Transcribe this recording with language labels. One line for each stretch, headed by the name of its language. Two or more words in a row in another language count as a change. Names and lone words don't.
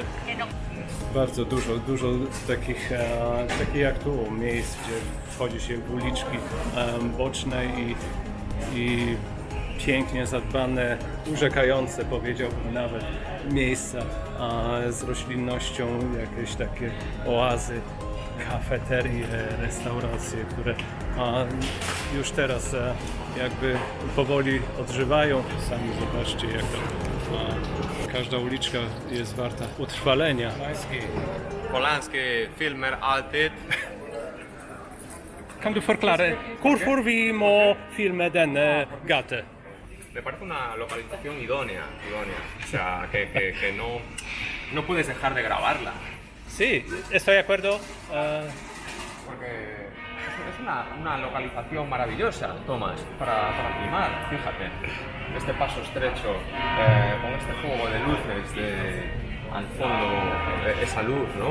Polish: Bardzo dużo takich jak tu miejsc, gdzie wchodzi się w uliczki boczne i pięknie zadbane, urzekające, powiedziałbym nawet, miejsca z roślinnością, jakieś takie oazy, kafeterie, restauracje, które już teraz jakby powoli odżywają. Sami zobaczcie, jak to każda uliczka jest warta utrwalenia.
Swedish: Polanski filmer alltid. Kan du förklara varför vi må filma denna gata?
Spanish: Me parece una localización idónea. O sea, que no puedes dejar de grabarla. Sí, estoy de acuerdo. Porque es una localización maravillosa, Tomás, para filmar. Fíjate, este paso estrecho, con este juego de luces, al fondo, esa luz, ¿no?